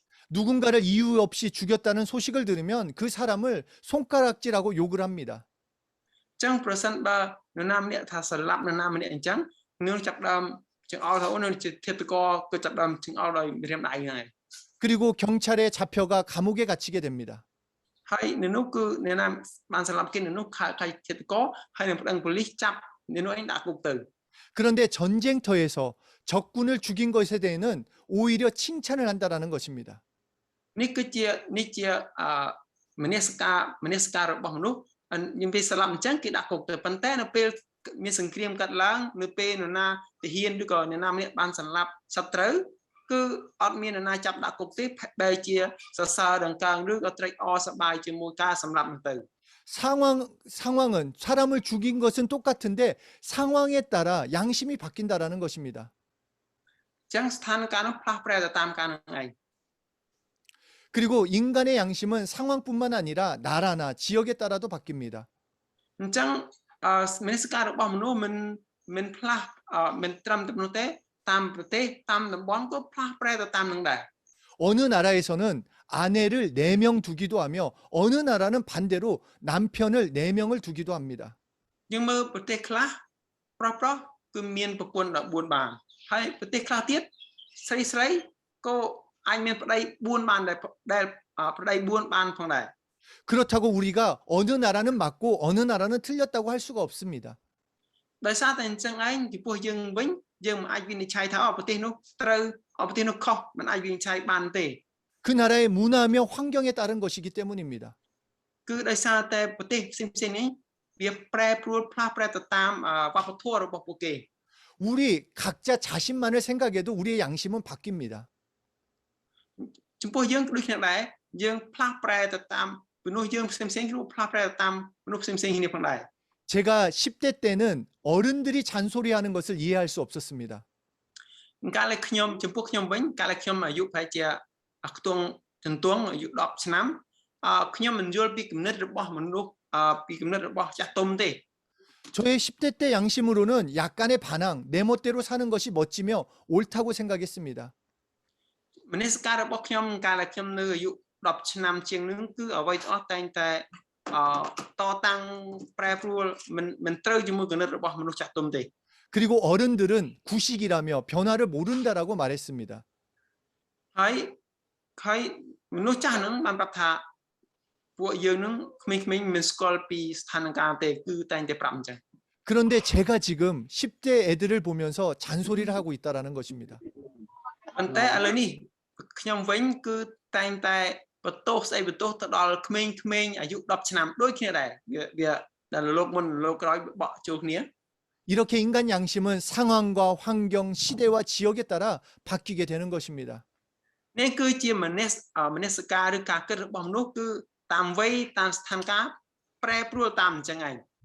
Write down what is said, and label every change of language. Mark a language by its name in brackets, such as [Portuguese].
[Korean] 누군가를 이유 없이 죽였다는 소식을 들으면 그 사람을 손가락질하고 욕을 합니다. [Khmer] អញ្ចឹងប្រសិនបើនរណាម្នាក់ថាសម្លាប់នរណាម្នាក់អញ្ចឹងនឹងចាប់ដើមចង្អុលថាអូនជាធិបតកគឺចាប់ដើមចង្អុលដោយរៀមដៃហ្នឹងឯង [Korean] 그리고 경찰에 잡혀가 감옥에 갇히게 됩니다. [Khmer] ហើយនៅនោះគឺអ្នកណាបានសម្លាប់គេនៅនោះខៅឃាតករហើយនឹងប្តឹងប៉ូលីសចាប់អ្នកនោះឯងដាក់គុកទៅ [Korean] 그런데 전쟁터에서 적군을 죽인 것에 대해는 오히려 칭찬을 한다라는 것입니다. [Khmer] នេះជាមនសិការរបស់មនុស្សយើងពេលស្លាប់អញ្ចឹងគេដាក់គុកទៅប៉ុន្តែនៅពេលមានសង្គ្រាមកាត់ឡើងនៅពេលនរណាទាហានឬក៏អ្នកណាម្នាក់បានសម្លាប់សត្រូវគឺអត់មាននរណាចាប់ដាក់គុកទេបែរជាសរសើរដង្កើងឬក៏ត្រេកអរសប្បាយជាមួយការសម្លាប់នោះទៅ [Korean] 상황은 사람을 죽인 것은 똑같은데 상황에 따라 양심이 바뀐다라는 것입니다. [Khmer] អញ្ចឹងស្ថានភាពនោះផ្លាស់ប្រែទៅតាមការនឹងឯង [Korean] 그리고 인간의 양심은 상황뿐만 아니라 나라나 지역에 따라도 바뀝니다. [Khmer] អញ្ចឹងមនសិការរបស់មនុស្សមិនផ្លាស់មិនត្រឹមតែនោះទេតាមប្រទេសតាមតំបន់ក៏ផ្លាស់ប្រែទៅតាមនឹងដែរ [Korean] 어느 나라에서는 아내를 4명 두기도 하며 어느 나라는 반대로 남편을 4명을 두기도 합니다. [Khmer] យើងមើលប្រទេសខ្លះប្រុសគឺមានប្រពន្ធ14បានហើយប្រទេសខ្លះទៀតស្រីក៏អាចមានប្តី4បានដែលប្តី4បានផងដែរ [Korean] 그렇다고 우리가 어느 나라는 맞고 어느 나라는 틀렸다고 할 수가 없습니다. [Khmer] ដោយសារតែអញ្ចឹងឯងចំពោះយើងវិញយើងមិនអាចវិនិច្ឆ័យថាប្រទេសនោះត្រូវប្រទេសនោះខុសមិនអាចវិនិច្ឆ័យបានទេ [Korean] 그 나라의 문화며 환경에 따른 것이기 때문입니다. [Khmer] គឺដោយសារតែប្រទេសផ្សេងនេះវាប្រែប្រួលផ្លាស់ប្រែទៅតាមវប្បធម៌របស់ពួកគេ [Korean] 우리 각자 자신만을 생각해도 우리의 양심은 바뀝니다. [Khmer] ចំពោះយើងក៏ដូចគ្នាដែរយើងផ្លាស់ប្រែទៅតាមមនុស្សយើងផ្សេងៗគឺផ្លាស់ប្រែទៅតាមមនុស្សផ្សេងៗគ្នាផងដែរ [Korean] 제가 10대 때는 어른들이 잔소리하는 것을 이해할 수 없었습니다. [Khmer] កាលដែលខ្ញុំចំពោះខ្ញុំវិញកាលដែលខ្ញុំអាយុប្រហែលជាខ្ទង់ចន្ទង់អាយុ10ឆ្នាំខ្ញុំមិនយល់ពីគំនិតរបស់មនុស្សពីគំនិតរបស់ចាស់ទុំទេ [Korean] 저의 10대 때 양심으로는 약간의 반항, 내 멋대로 사는 것이 멋지며 옳다고 생각했습니다. [Khmer] មនសិការរបស់ខ្ញុំកាលដែលខ្ញុំនៅអាយុ10ឆ្នាំជាងនឹងគឺអ្វីទាំងអស់តែងតែតតាំងប្រែប្រួលមិនត្រូវជាមួយគំនិតរបស់មនុស្សចាស់ទុំទេ [Korean] 그리고 어른들은 구식이라며 변화를 모른다라고 말했습니다. [Khmer] ហើយមនុស្សចាស់នឹងបានប្រាប់ថាពួកយើងនឹងក្មេងៗមិនស្គាល់ពីស្ថានភាពទេគឺតែងតែប្រាប់អញ្ចឹង [Korean] 그런데 제가 지금 10대 애들을 보면서 잔소리를 하고 있다라는 것입니다. [Khmer] ប៉ុន្តែឥឡូវនេះខ្ញុំវិញគឺតែងតែបន្ទោសស្អីបន្ទោសទៅដល់ក្មេងៗអាយុ10ឆ្នាំដូចគ្នាដែរវាដែលលោកមុនលោកក្រោយបកចូលគ្នា [Korean] 이렇게 인간 양심은 상황과 환경, 시대와 지역에 따라 바뀌게 되는 것입니다. [Khmer] នេះគឺជាមនសិការឬការគិតរបស់មនុស្សគឺតាមវ័យតាមស្ថានភាពប្រែប្រួលតាមអញ្ចឹងឯង